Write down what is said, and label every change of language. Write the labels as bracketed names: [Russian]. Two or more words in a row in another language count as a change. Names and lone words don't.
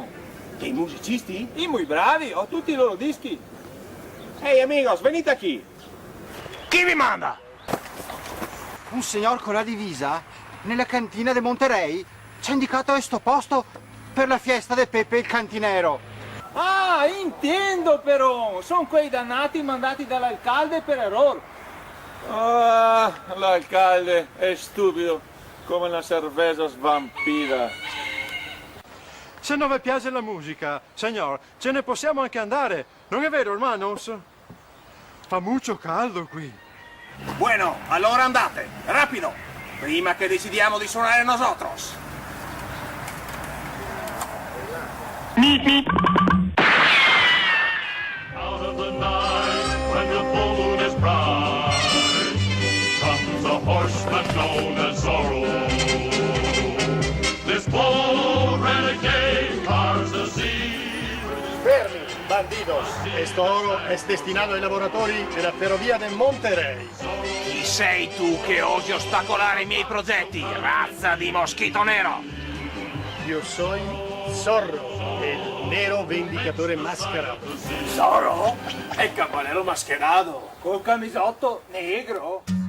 [Italian] Dei musicisti? [Spanish] Y muy [Italian] bravi, ho tutti i loro dischi. Ehi amigos, venite aquí. Chi vi manda? Un signor con la divisa nella cantina di Monterey ci ha indicato questo posto per la fiesta di Pepe il cantinero. Ah, intendo però! Sono quei dannati mandati dall'alcalde per errore. Ah, l'alcalde è stupido come una cerveza svampita. Se non vi piace la musica, signor, ce ne possiamo anche andare. Non è vero, hermanos? Fa molto caldo qui. Bueno, allora andate, rapido, prima che decidiamo di suonare nosotros. [English] Out of the night, when the full moon is bright, comes a horseman known as Zorro. This bold renegade cars the sea. [Italian] Fermi, bandidos. [Spanish] Esto oro es destinado [Italian] ai lavoratori della ferrovia del Monterrey. Chi sei tu che osi ostacolare i miei progetti, razza di moschito nero? Io [Spanish] soy Zorro, el [Italian] nero vendicatore mascherato. Zorro? È il cavaliere mascherato, col camisotto negro.